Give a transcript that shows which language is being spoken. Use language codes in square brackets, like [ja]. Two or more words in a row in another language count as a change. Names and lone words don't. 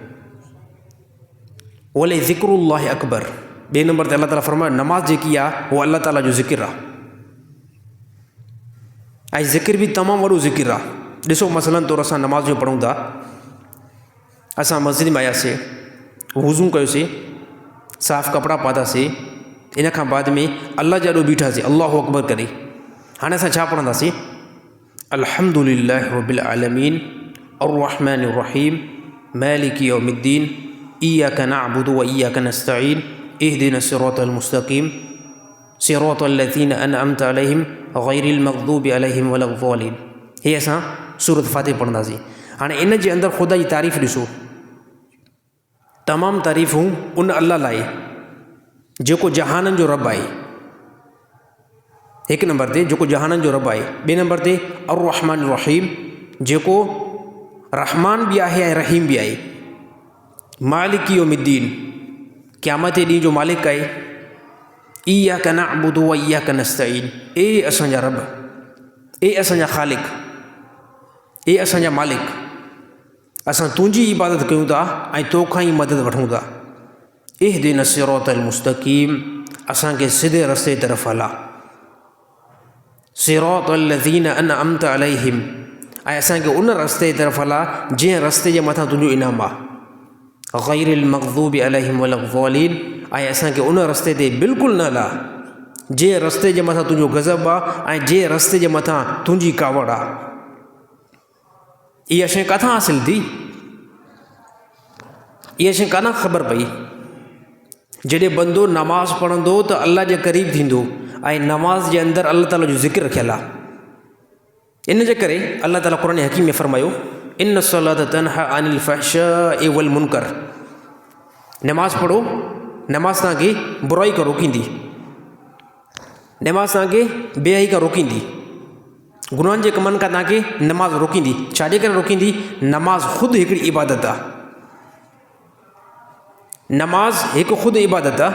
[ar] ولذكر الله أكبر. [sd] ॿिए नंबर ते अल्लाह ताला फ़रमायो नमाज़ जेकी आहे उहा अल्लाह ताला जो ज़िक्र आहे ऐं ज़िक्र बि तमामु वॾो ज़िक्र आहे। ॾिसो, मसलन तौरु असां नमाज़ जो पढ़ूं था। असां मस्जिद में आयासीं, वुज़ू कयोसीं, साफ़ कपिड़ा पातासीं, इन खां बाद में अल्लाह जे ॾोह बीठासीं [ar] الله أكبر [sd] करे। हाणे असां छा पढ़ंदासीं? [ar] الحمد لله رب العالمين الرحمن الرحيم مالك يوم الدين إياك نعبد وإياك نستعين اهدنا الصراط المستقيم صراط الذين أنعمت عليهم غير المغضوب عليهم ولا الضالين. [sd] हे असां सूरत फ़ातिहा पढ़ंदासीं। हाणे इन जे अंदरि ख़ुदा जी तारीफ़ ॾिसो, तमामु तारीफ़ूं उन अल्लाह लाइ जेको जहाननि जो रब आहे। हिकु नंबर ते जेको जहाननि जो रब आहे। ॿिए नंबर ते [ar] الرحمن رحيم [sd] जेको रहमान बि आहे ऐं रहीम बि आहे। [ar] مالك يوم الدين [sd] क़यामत जे ॾींहुं जो मालिक आहे। [ar] إياك نعبد وإياك نستعين. [sd] ए असांजा रब, ए असांजा ख़ालिक, ए असांजा मालिक, असां तुंहिंजी इबादत कयूं था ऐं तोखां ई मदद वठूं था। [ar] اهدنا الصراط المستقيم, [sd] असांखे सिधे रस्ते तरफ़ हला। [ar] صراط الذين أنعمت عليهم, [sd] ऐं असांखे उन रस्ते तरफ़ हला जंहिं रस्ते जे मथां तुंहिंजो इनाम आहे, [ar] غير المغضوب عليهم ولا الضالين, [sd] ऐं असांखे उन रस्ते ते बिल्कुलु न हला जंहिं रस्ते जे मथां तुंहिंजो गज़ब आहे ऐं जंहिं रस्ते जे मथां तुंहिंजी कावड़ आहे। इहा शइ किथां हासिल थी? इहा शइ कान ख़बर पई। जॾहिं बंदो नमाज़ पढ़ंदो त अल्लाह जे क़रीब थींदो, ऐं नमाज़ जे अंदरि अल्लाह ताला जो ज़िक्र रखियलु आहे। इन जे करे अल्लाह ताला क़ुरान हकीम में फ़रमायो, [ar] إن الصلاة تنهى عن الفحشاء والمنكر, [sd] नमाज़ पढ़ो, नमाज़ तव्हांखे बुराई खां रोकींदी, नमाज़ तव्हांखे बेहई खां रोकींदी, गुनाहनि जे कमनि खां तव्हांखे नमाज़ रोकींदी। छाजे करे रोकींदी? नमाज़ ख़ुदि हिकिड़ी इबादत आहे। नमाज़ हिकु ख़ुदि इबादत आहे।